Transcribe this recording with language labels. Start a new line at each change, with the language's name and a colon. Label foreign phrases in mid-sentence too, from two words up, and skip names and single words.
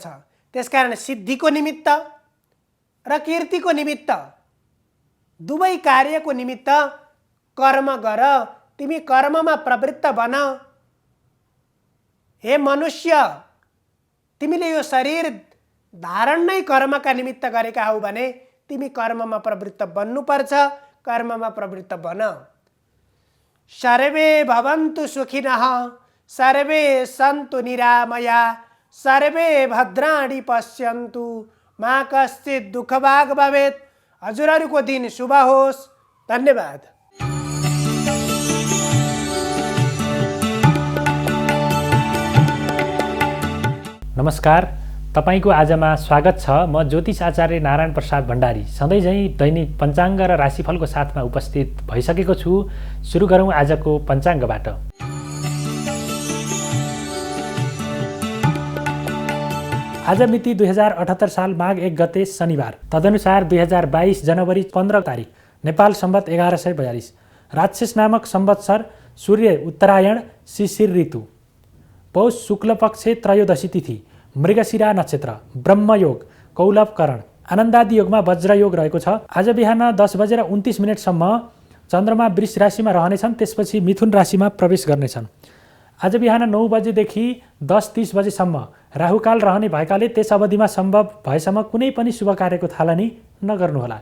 Nepali: त्यसकारण सिद्धिको निमित्त र कीर्तिको निमित्त, दुवै कार्यको निमित्त कर्म गर। तिमी कर्ममा प्रवृत्त बन। हे मनुष्य, तिमीले यो शरीर धारण नै कर्मका निमित्त गरेका हौ भने तिमी कर्ममा प्रवृत्त बन्नुपर्छ। कर्ममा प्रवृत्त बन।
Sanskrit: सर्वे भवन्तु सुखिनः, सर्वे सन्तु निरामया, सर्वे भद्राणि पश्यन्तु, मा कश्चित् दुःखभाग् भवेत्।
Nepali: हजुरहरूको दिन शुभ होस्। धन्यवाद। नमस्कार, तपाईको आजमा स्वागत छ। म ज्योतिष आचार्य नारायण प्रसाद भण्डारी सधैँ झैँ दैनिक पञ्चाङ्ग र राशिफलको साथमा उपस्थित भइसकेको छु। सुरु गरौँ आजको पञ्चाङ्गबाट। आज मिति 2078 साल माघ 1 गते शनिबार। तदनुसार 2022 जनवरी 15 तारिक नेपाल सम्वत 1142 राक्षस नामक संवत्सर सूर्य उत्तरायण शिशिर ऋतु पौष शुक्ल पक्ष त्रयोदशी तिथि मृगशिरा नक्षत्र ब्रह्मयोग कौलभ करण आनन्दादि योगमा वज्रयोग रहेको छ। आज बिहान 10:29 सम्म चन्द्रमा वृष राशिमा रहनेछन्, त्यसपछि मिथुन राशिमा प्रवेश गर्नेछन्। आज बिहान 9 बजेदेखि 10:30 बजेसम्म राहुकाल रहने भएकाले त्यस अवधिमा सम्भव भएसम्म कुनै पनि शुभ कार्यको थालनी नगर्नुहोला।